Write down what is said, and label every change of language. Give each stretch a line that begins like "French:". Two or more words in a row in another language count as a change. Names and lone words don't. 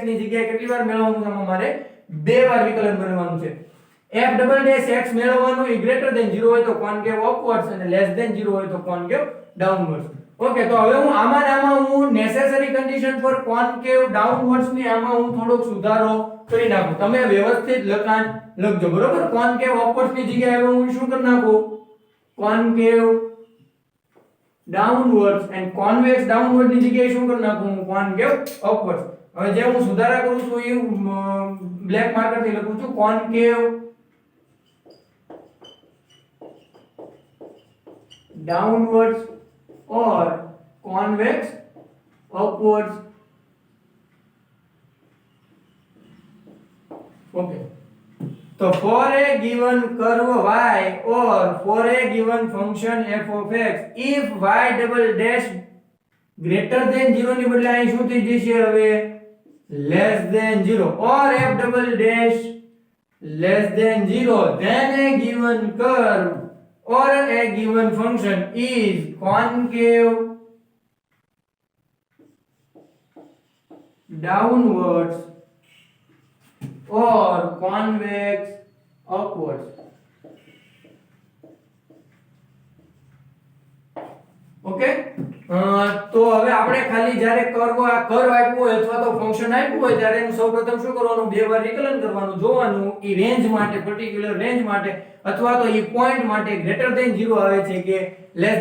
Gujarati: ની જગ્યાએ કેટલી વાર મેળવવાનું છે મારે બે વાર વિકલન મેળવવાનું છે
English: f double dash x
Gujarati: મેળવવાનું એ
English: greater than 0
Gujarati: હોય તો
English: concave upwards
Gujarati: અને
English: less than 0
Gujarati: હોય તો
English: concave downwards
Gujarati: ઓકે તો હવે હું આમાં હું
English: necessary condition for concave downwards
Gujarati: ની આમાં હું થોડોક સુધારો કરી નાખું તમે વ્યવસ્થિત લખાણ લખજો બરોબર
English: concave upwards
Gujarati: ની જગ્યાએ હવે હું શું કરી નાખું concave
English: downwards and convex downward
Gujarati: ની જગ્યાએ શું કરી નાખું
English: concave upwards
Gujarati: હવે જે હું સુધારા કરું છું એ
English: black marker
Gujarati: થી લખું છું concave
English: downwards or convex upwards okay so for a given curve y or for a given function f of x if y double dash greater than 0
Gujarati: ની બદલે અહીં શું થઈ જશે હવે
English: less than 0 or f double dash less than 0 then a given curve or a given function is concave downwards or convex upwards
Gujarati: ઓકે તો હવે આપણે ખાલી જ્યારે કર્વ આપ્યું હોય અથવા તો ફંક્શન આપ્યું હોય ત્યારે એનું સૌપ્રથમ શું કરવાનું બે વાર વિકલન કરવાનું જોવાનું ઈ રેન્જ માટે
English: particular range
Gujarati: માટે અથવા તો ઈ પોઈન્ટ માટે
English: greater than 0
Gujarati: આવે છે કે લેસ